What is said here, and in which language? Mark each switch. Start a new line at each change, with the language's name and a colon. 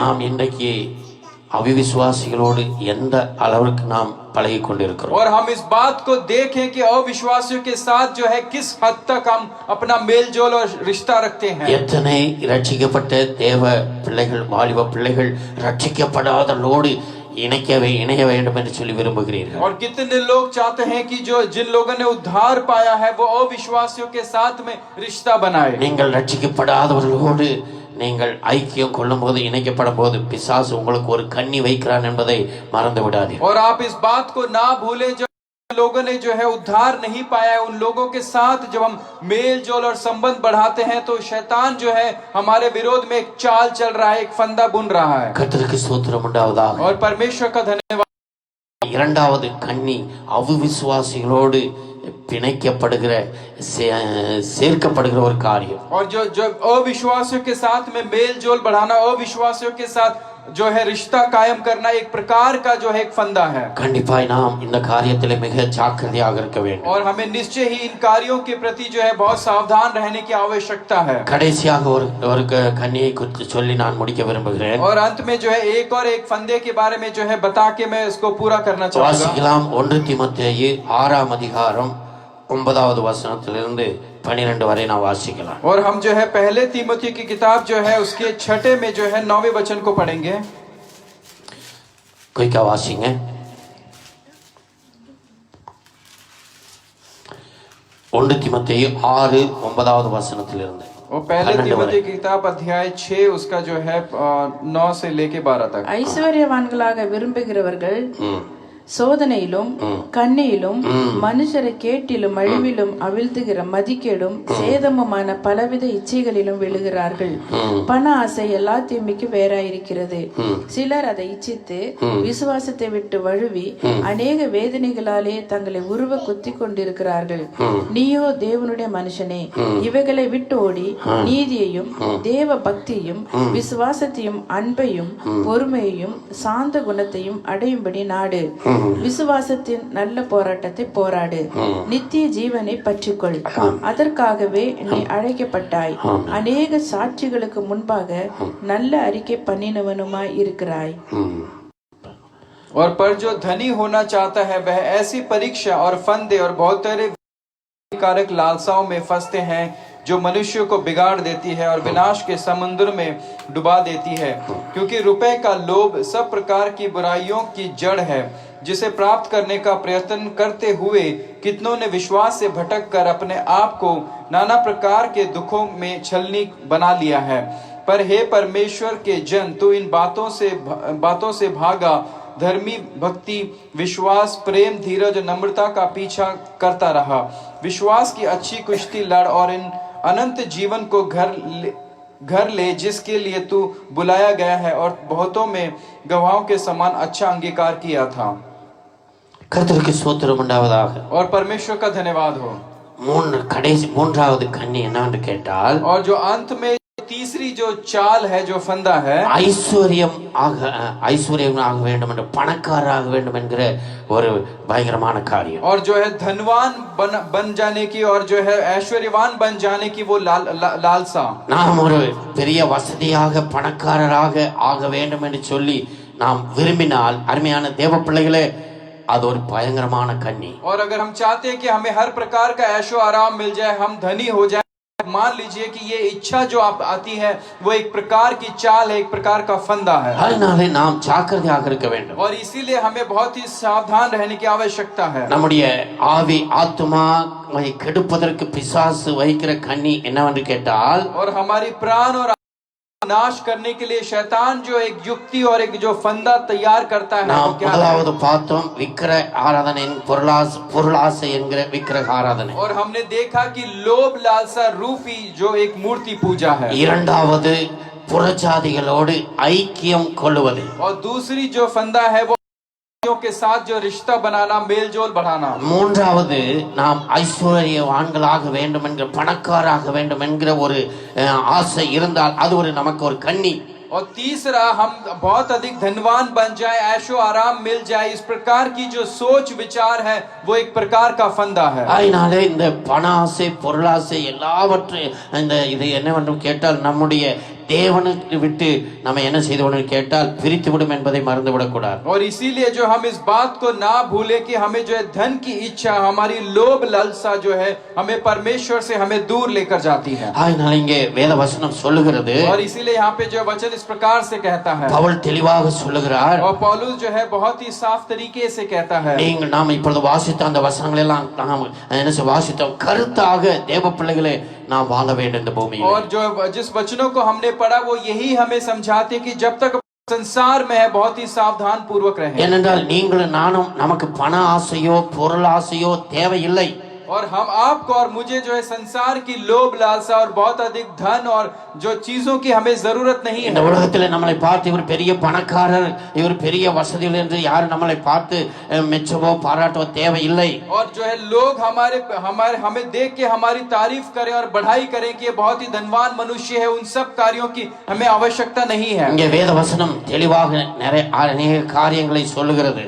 Tamil: நாம் இன்றைக்கு அவிவிசுவாசிகளோடு எந்த அளவுக்கு நாம் பழகி கொண்டிருக்கிறோம்.
Hindi: और हम इस बात को देखें कि अविश्वासियों के साथ जो है किस हद तक हम अपना मेलजोल और रिश्ता रखते हैं.
Tamil: எத்தனை ரட்சிக்கப்பட்ட தேவ பிள்ளைகள், வாலிப பிள்ளைகள் ரட்சிக்கப்படாதவர்களோடு இணைய வேண்டும் என்று சொல்லி விரும்புகிறீர்கள்.
Hindi: और कितने लोग चाहते हैं कि जो जिन लोगों ने उद्धार पाया है वो अविश्वासियों के साथ में रिश्ता बनाए.
Tamil: நீங்கள் ரட்சிக்கப்படாதவர்களோடு நீங்கள் ஐக்கியம் கொள்ளும் போது, இணைக்கப்படும் போது பிசாசு உங்களுக்கு ஒரு கண்ணி வைக்கிறான் என்பதை மறந்து விடாதீர்கள்.
Hindi: और आप इस बात को ना भूलें जो लोगों ने जो है उद्धार नहीं पाया है, उन लोगों के साथ जब हम मेल जोल और संबंध बढ़ाते हैं तो शैतान जो है हमारे विरोध में एक चाल चल रहा है, एक फंदा बुन रहा है.
Tamil: கர்த்தருக்கு ஸ்தோத்திரம் உண்டாவதாக.
Hindi: और परमेश्वर का धन्यवाद.
Tamil: இரண்டாவது கண்ணி அவிவிசுவாசிகளோடு பிணைக்கப்படுகிற சேர்க்கப்படுகிற ஒரு காரியம்.
Hindi: और जो अविश्वासियों के साथ में मेल जोल बढ़ाना, अविश्वासियों के साथ जो है रिश्ता कायम करना एक प्रकार का जो है एक फंदा है.
Tamil: கண்டிப்பாய் நாம் இந்த காரியத்திலே மிக ஜாக்கிரதையாக இருக்க வேண்டும்.
Hindi: और हमें निश्चय ही इन कार्यों के प्रति जो है बहुत सावधान रहने की आवश्यकता है.
Tamil: கடைசியாக ஒரு கன்னியை குறித்து சொல்லி நான் முடிக்க விரும்புகிறேன்.
Hindi: और अंत में जो है एक और एक फंदे के बारे में जो है बता के मैं इसको पूरा करना चाहूंगा.
Tamil: வாசிக்கலாம் 1 தீமோத்தேயு 6ஆம் அதிகாரம் 9வது வசனத்திலிருந்து 12 வரை நான் வாசிக்கலாம்.
Hindi: और हम जो है पहले तीमुथी की किताब जो है उसके 6 में जो है 9वें वचन को पढ़ेंगे.
Tamil: குயிக்கா வாசிங்க. 1 தீமோத்தேயு 6:9வது வசனத்திலிருந்து.
Hindi: और पहले तीमुथी की किताब अध्याय 6 उसका जो है 9 से लेके 12 तक.
Tamil: ஐஸ்வர்யவான்களாக விரும்புகிறவர்கள் சோதனையிலும் கண்ணியிலும் மனுஷரை கேட்டிலும் அழிவிலும் அவிழ்த்துகிற மதிக்கேடும் சேதமுமான பலவித இச்சைகளிலும் விழுகிறார்கள். பண ஆசை எல்லா தீமைக்கு வேறாயிருக்கிறது. சிலர் அதை இச்சித்து விசுவாசத்தை விட்டு வழுவி அநேக வேதனைகளாலே தங்களை உருவ குத்தி கொண்டிருக்கிறார்கள். நீயோ தேவனுடைய மனுஷனே, இவைகளை விட்டு ஓடி நீதியையும் தேவ பக்தியையும் விசுவாசத்தையும் அன்பையும் பொறுமையையும் சாந்த குணத்தையும் அடையும்படி நாடு. விசுவாசத்தின் நல்ல போராட்டத்தை போராடு. நித்திய ஜீவனை பற்றிக்கொள். அதற்காகவே நீ அழைக்கப்பட்டாய். அநேக சாட்சிகளுக்கு முன்பாக நல்ல அறிக்கை பண்ணினவனுமாய் இருக்கிறாய்.
Hindi: और पर जो धनी होना चाहता है वह ऐसी परीक्षा और फंदे और बहुत सारे कारक लालसाओं में फंसते हैं जो मनुष्य को बिगाड़ देती है और विनाश के समुद्र में डुबा देती है. क्योंकि रुपए का लोभ सब प्रकार की बुराइयों की जड़ है, जिसे प्राप्त करने का प्रयत्न करते हुए कितनों ने विश्वास से भटक कर अपने आप को नाना प्रकार के दुखों में छलनी बना लिया है. पर हे परमेश्वर के जन, तू इन बातों से भागा. धर्मी भक्ति विश्वास प्रेम धीरज और नम्रता का पीछा करता रहा. विश्वास की अच्छी कुश्ती लड़ और इन अनंत जीवन को घर ले जिसके लिए तू बुलाया गया है और बहुतों में गवाहों के समान अच्छा अंगीकार किया था.
Tamil: கர்த்தருக்கு ஸ்தோத்திரம் உண்டாவதாக.
Hindi: और परमेश्वर का धन्यवाद हो.
Tamil: மூன்றாவது கண்ணி என்னன்னு கேட்டால்,
Hindi: और जो अंत में तीसरी जो चाल है, जो फंदा है,
Tamil: ஐஸ்வர்யம் ஆக வேண்டும் என்று, பணக்காரராக வேண்டும் என்கிற ஒரு பயங்கரமான காரியம்.
Hindi: और जो है धनवान बन जाने की और जो है ऐश्वर्यवान बन जाने की वो लालसा.
Tamil: நாம் ஒரு பெரிய வசதியாக பணக்காரராக ஆக வேண்டும் என்று சொல்லி நாம் விரும்பினால், அருமையான தேவ பிள்ளைகளே, அது ஒரு பயங்கரமான கண்ணி.
Hindi: और अगर हम चाहते हैं कि हमें हर प्रकार का ऐशो आराम मिल जाए, हम धनी हो जाए, मान लीजिए कि ये इच्छा जो आप आती है वो एक प्रकार की चाल है, एक प्रकार का फंदा है.
Tamil: அதனாலே நாம் ஜாக்கிரதையாக இருக்க வேண்டும்.
Hindi: और इसीलिए हमें बहुत ही सावधान रहने की आवश्यकता है.
Tamil: நம்முடைய ஆவி ஆத்துமாவை கெடுப்பதற்கு பிசாசு வைக்கிற கண்ணி என்னவென்று கேட்டால்,
Hindi: और हमारी प्राण और नाश करने के लिए शैतान जो एक युक्ति और एक जो फंदा तैयार करता है वो
Tamil: நாம்
Hindi: क्या है?
Tamil: முதலாவது பார்த்தோம் விக்கிர ஆராதனை பொருளாசை என்கிற விக்கிரக ஆராதனை.
Hindi: और हमने देखा कि लोभ लालसा रूपी जो एक मूर्ति पूजा है.
Tamil: இரண்டாவது புறஜாதிகளோடு ஐக்கியம் கொள்ளுவது.
Hindi: और दूसरी जो फंदा है वो के साथ जो रिश्ता बनाना, मेल जोल बढ़ाना.
Tamil: மூன்றாவது நாம் ஐஸ்வர்யவான்களாக வேண்டும் என்கிற பணக்காராக வேண்டும் என்கிற ஒரு ஆசை இருந்தால் அது ஒரு நமக்கு ஒரு கண்ணி.
Hindi: और तीसरा हम बहुत अधिक धनवान बन जाए, ऐशो आराम मिल जाए, इस प्रकार की जो सोच विचार है वो एक प्रकार का फंदा है.
Tamil: அதனாலே இந்த பண ஆசை பொருளாசை எல்லாவற்றையும் இது என்னவென்று கேட்டால் நம்முடைய தேவனுக்கு விட்டு நம்ம என்ன செய்தோம்னு கேட்டால் பிரித்து விடும் என்பதை மறந்து விடக்கூடாது.
Hindi: और इसीलिए जो हम इस बात को ना भूले कि हमें जो है धन की इच्छा, हमारी लोभ लालसा जो है हमें परमेश्वर से हमें दूर लेकर जाती है.
Tamil: அதனால இங்கே வேத வசனம் சொல்லுகிறது,
Hindi: और इसीलिए यहाँ पे जो वचन इस प्रकार से कहता है,
Tamil: பவுல் தெளிவாக சொல்லுகிறார்,
Hindi: और पौलुस जो है बहुत ही साफ तरीके से कहता है,
Tamil: நீங்கள் நாம் இப்பொழுது வாசித்த அந்த வசனங்கள் எல்லாம் நாம் என்ன வாசித்தோம் கருத்தாக தேவ பிள்ளைகளே நாம் வாழ வேண்டும் இந்த பூமியில்.
Hindi: और जो जिस वचनों को हमने पढ़ा वो यही हमें समझाते कि जब तक संसार में है बहुत ही सावधान पूर्वक रहें.
Tamil: ஏனென்றால் நீங்களும் நானும் நமக்கு பண ஆசையோ பொருள் ஆசையோ தேவையில்லை.
Hindi: और हम आपको और मुझे जो है संसार की लोभ लालसा और बहुत अधिक धन और जो चीजों की हमें जरूरत नहीं
Tamil: இந்த
Hindi: है.
Tamil: உலகத்தில் நம்மளை பார்த்து இவர் பெரிய பணக்காரர், இவர் பெரிய வசதிகள் என்று யாரும் நம்மளை பார்த்து மெச்சவோ பாராட்டவோ தேவையில்லை.
Hindi: और जो है लोग हमारे हमारे हमें देख के हमारी तारीफ करें और बढ़ाई करें कि ये बहुत ही धनवान मनुष्य है, उन सब कार्यों की हमें आवश्यकता नहीं है.
Tamil: இங்கே வேத வசனம் தெளிவாக அநேக காரியங்களை சொல்லுகிறது.